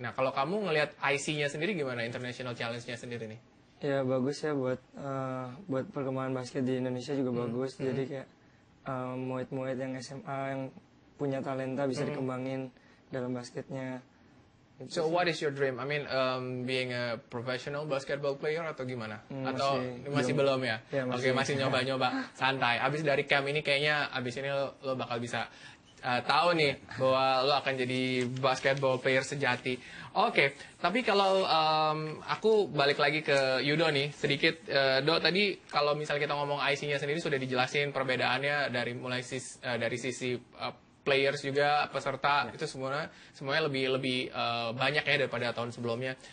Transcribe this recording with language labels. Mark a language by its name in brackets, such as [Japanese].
[Indonesian] Nah kalau kamu ngelihat IC-nya sendiri gimana, International Challenge-nya sendiri nih? Ya bagus ya buat perkembangan basket di Indonesia juga bagus. Jadi kayak murid-murid yang SMA yang punya talenta bisa dikembangin dalam basketnya. [English] So what is your dream? I mean, being a professional basketball player [Indonesian] atau gimana? Atau masih belum ya? Ya Oke, masih nyoba-nyoba, santai. Abis dari camp ini kayaknya abis ini lo bakal bisa tahu nih bahwa lo akan jadi basketball player sejati. Oke, tapi kalau aku balik lagi ke Yudo nih sedikit. Do, tadi kalau misalnya kita ngomong IC-nya sendiri sudah dijelasin perbedaannya dari mulai dari sisi players juga, peserta itu semuanya lebih banyak ya daripada tahun sebelumnya.